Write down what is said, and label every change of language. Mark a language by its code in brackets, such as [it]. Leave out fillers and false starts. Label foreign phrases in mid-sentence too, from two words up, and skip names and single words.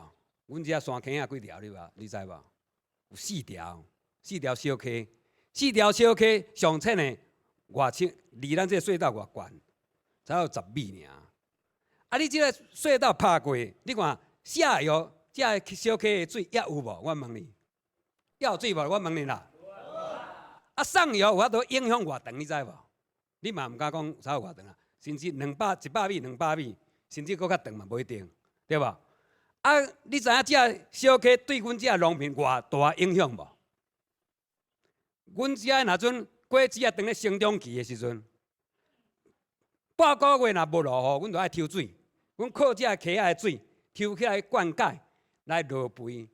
[nan] 阮这山溪啊几条，你知无？有4条小溪，4条小溪上浅的离咱这隧道偌悬，才有10米尔。啊，你这个隧道拍过，你看下游这小溪的水也有无？我问你，也有水无？我问你啦。啊，上游有法度影响偌长，你知无？你嘛唔敢讲差有偌长啊，甚至100米、200米，甚至搁较长嘛不一定，对吧？啊，你知影这小溪对阮这农民偌大影响无？阮这若阵果子啊，当咧成长期的时阵，8个月若无落雨，阮就爱抽水，阮靠这溪仔的水抽起来灌溉， 来落肥。